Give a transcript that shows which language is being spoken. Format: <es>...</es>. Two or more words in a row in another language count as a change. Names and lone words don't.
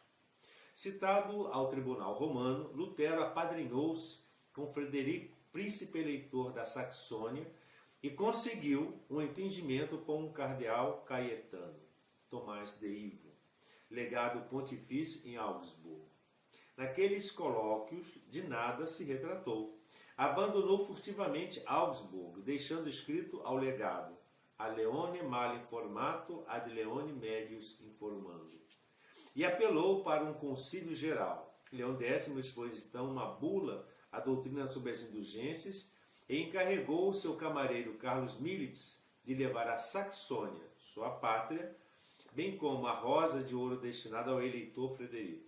<pt>Citado ao tribunal romano, Lutero apadrinhou-se com Frederico, príncipe eleitor da Saxônia, e conseguiu um entendimento com o cardeal Caetano, Tomás de Ivo, legado pontifício em Augsburgo. Naqueles colóquios, de nada se retratou. Abandonou furtivamente Augsburgo, deixando escrito ao legado:</pt> <la>a leone mal informato, ad leone medius informando.</la> <pt>E apelou para um concílio geral. Leão X expôs então uma bula à doutrina sobre as indulgências e encarregou o seu camareiro Carlos Militz de levar a Saxônia, sua pátria, bem como a rosa de ouro destinada ao eleitor Frederico.</pt>